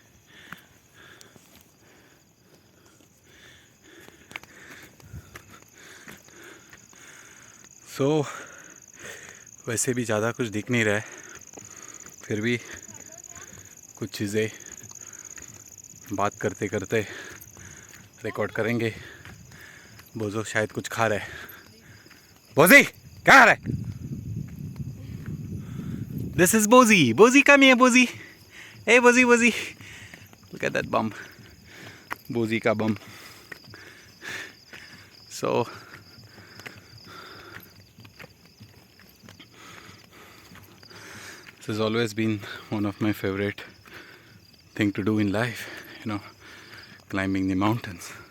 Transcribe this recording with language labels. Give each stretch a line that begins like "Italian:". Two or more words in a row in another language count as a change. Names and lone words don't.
Hindi: वैसे भी ज़्यादा कुछ दिख नहीं रहा है, फिर भी कुछ चीज़ें बात करते करते रिकॉर्ड करेंगे। बोझो शायद कुछ खा रहा है। बोजी क्या खा रहा है?
English: This is Bozy. Bozy come here Bozy. ए बोजी बोजी, Look at that bum.
Hindi: बोजी का बम।
English: सो this has always been one of my favorite thing to do in life, climbing the mountains.